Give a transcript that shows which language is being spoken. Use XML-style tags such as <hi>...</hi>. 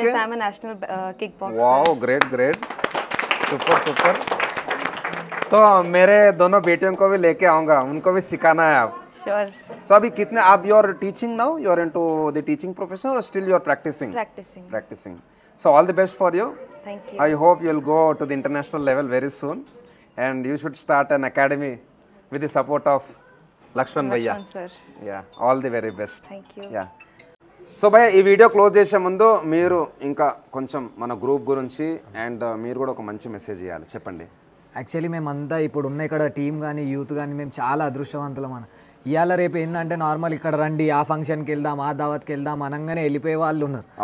<en>Yes, I am a national kick boxer. Wow, great great, super super.</en> <hi>तो मेरे दोनों बेटियों को भी लेके आऊंगा, उनको भी सिखाना है आप।</hi> <en>Sure. So</en> <hi>अभी कितने आप,</hi> <en>You are teaching now, you are into the teaching profession और still you are practicing? So all the best for you. Thank you. I hope you'll go to the international level very soon, and you should start an academy with the support of Lakshman Bhaiya. Sir. Yeah, all the very best. Thank you. Yeah.</en> <te>So భయ్య, ఈ video close చేసే ముందు మీరు ఇంకా కొంచెం మన group గురించి and మీరు కూడా ఒక మంచి మెసేజ్ ఇవ్వాలి, చెప్పండి. యాక్చువల్లీ మేమంతా ఇప్పుడు ఉన్న ఇక్కడ టీం కానీ యూత్ కానీ మేము చాలా అదృష్టవంతులం అన్న. ఇవాళ రేపు ఏంటంటే నార్మల్ ఇక్కడ రండి, ఆ ఫంక్షన్కి వెళ్దాం, ఆ దావత్కి వెళ్దాం అనగానే వెళ్ళిపోయే వాళ్ళు ఉన్నారు.</te>